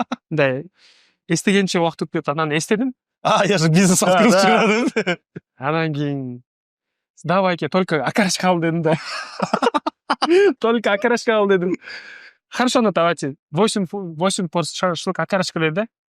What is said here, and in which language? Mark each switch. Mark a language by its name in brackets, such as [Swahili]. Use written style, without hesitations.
[Kyrgyz] Мындай эстегенче убакыт өтүп кетти. Анан эстедим. [Russian] Я же бизнес открыл. [Kyrgyz] Анан кийин [Russian] давайте только окорочка [Kyrgyz] ал дедим да. [Russian] Только окорочка [Kyrgyz] ал дедим. [Russian] Хорошо, давайте 8 порция шашлык окорочка [Kyrgyz] dedi.